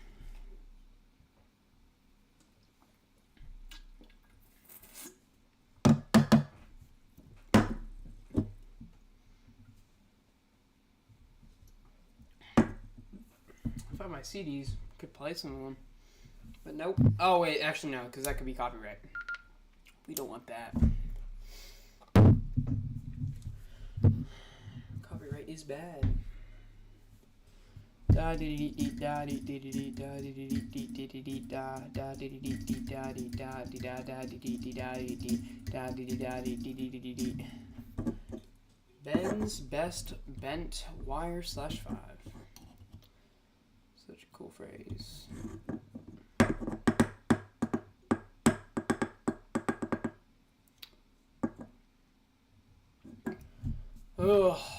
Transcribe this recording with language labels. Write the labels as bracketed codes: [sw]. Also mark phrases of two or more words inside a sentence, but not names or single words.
[en] If I had my CDs, I could play some of them. But nope. Oh wait, actually no, because that could be copyright. We don't want that. Copyright is bad. Da dee dee dee da dee dee dee da dee dee dee dee dee dee da da dee dee dee da dee da dee da da dee dee dee da dee dee da dee dee da dee dee dee dee dee. Ben's best bent wire /5. Such a cool phrase. Oh.